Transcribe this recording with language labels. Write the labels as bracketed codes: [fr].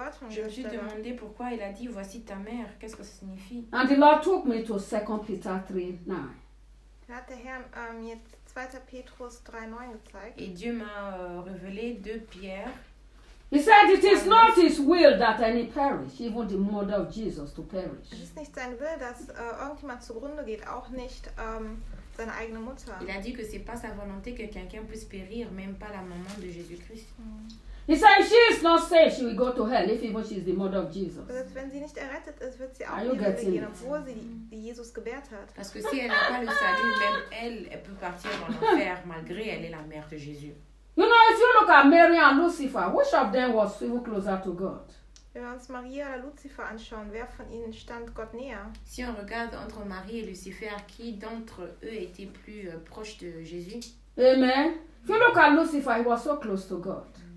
[fr] Je me suis demandé pourquoi il a dit, voici ta mère, qu'est-ce que ça signifie? [en] And the Lord took me to 2 Peter 3, 9. [de] Hat der Herr mir 2. Petrus 3:9 gezeigt. [fr] Et Dieu m'a révélé 2 Pierre. [en] He said it is not his will that any perish, even the mother of Jesus to perish. [de] Es ist nicht sein Wille, dass irgendjemand zugrunde geht, auch nicht seine eigene Mutter. [fr] Il a dit que c'est pas sa volonté que quelqu'un puisse périr, même pas la maman de Jésus-Christ. [en] He said she is not saved, she will go to hell if even she is the mother of Jesus. [de] Selbst wenn sie nicht errettet ist, wird sie auch in die Hölle gehen, obwohl sie Jesus gebärt hat. [fr] Parce que si elle n'a pas le salut, même elle peut partir en enfer malgré elle est la mère de Jésus. [en] You know, if you look at Mary and Lucifer, which of them was even closer to God? [de] Wenn wir uns Maria oder Lucifer anschauen, wer von ihnen stand Gott näher? [fr] Si on regarde entre Marie et Lucifer, qui d'entre eux était plus proche de Jésus? [en] Amen. If you look at Lucifer, he was so close to God.